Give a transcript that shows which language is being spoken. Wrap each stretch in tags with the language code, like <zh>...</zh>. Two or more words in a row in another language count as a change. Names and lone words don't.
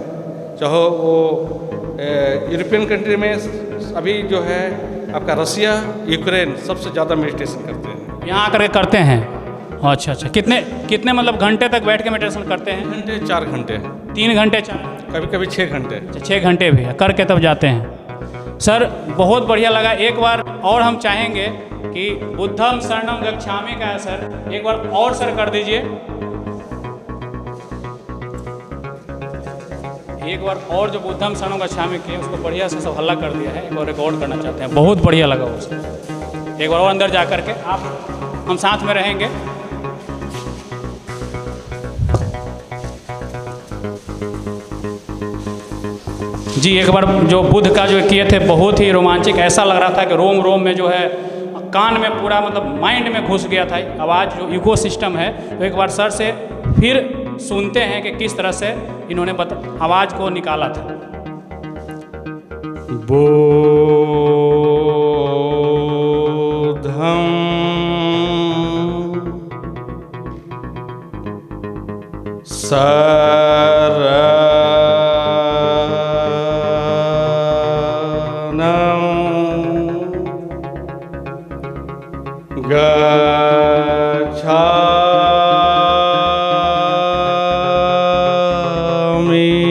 <hi>चाहे वो</hi> <en>European country</en> <hi>में अभी जो है आपका रसिया, यूक्रेन सबसे ज़्यादा मेडिटेशन करते हैं। यहाँ आकर के करते हैं। अच्छा अच्छा कितने मतलब घंटे तक बैठ के मेडिटेशन करते हैं? घंटे 4 घंटे, 3 घंटे 4 कभी कभी 6 घंटे। 6 घंटे भी है, करके तब जाते हैं। सर बहुत बढ़िया लगा। एक बार और हम चाहेंगे कि</hi> <pi>बुद्धम शरणम गच्छामि</pi> <hi>का है सर, एक बार और सर कर दीजिए। एक बार और जो</hi> <pi>बुद्धम शरणम गच्छामि</pi> <hi>किए उसको बढ़िया से सब हल्ला कर दिया है, एक बार रिकॉर्ड करना चाहते हैं। बहुत बढ़िया लगा उसको। एक बार और अंदर जा कर के आप हम साथ में रहेंगे। जी एक बार जो बुद्ध का जो किए थे बहुत ही रोमांचक, ऐसा लग रहा था कि रोम रोम में जो है कान में पूरा मतलब माइंड में घुस गया था आवाज़ जो इकोसिस्टम है। तो एक बार सर से फिर सुनते हैं कि किस तरह से इन्होंने आवाज़ को निकाला था।</hi> <pi>बोधम शरणं गच्छामि।</pi>